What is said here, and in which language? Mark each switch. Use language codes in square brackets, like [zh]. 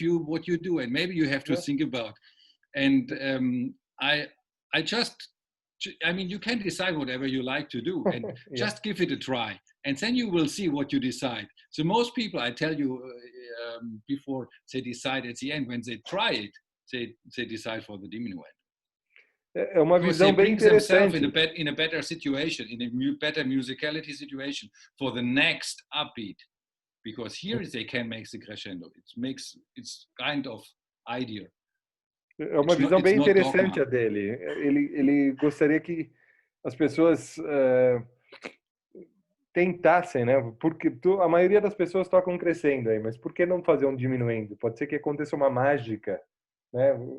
[en] What you do, and maybe you have to think about. And I mean, you can decide whatever you like to do, and just give it a try, and then you will see what you decide. So most people, I tell you, before they decide at the end, when they try it, they decide for the diminuendo. [pt] É uma visão bem interessante. [en] In a better situation, in a better musicality situation for the next upbeat, because here they can make the crescendo. It's kind of idea. [pt] É uma visão bem interessante a dele. Ele gostaria que as pessoas tentassem, né? Porque a maioria das pessoas tocam crescendo aí, mas por que não fazer um diminuendo? Pode ser que aconteça uma mágica, né?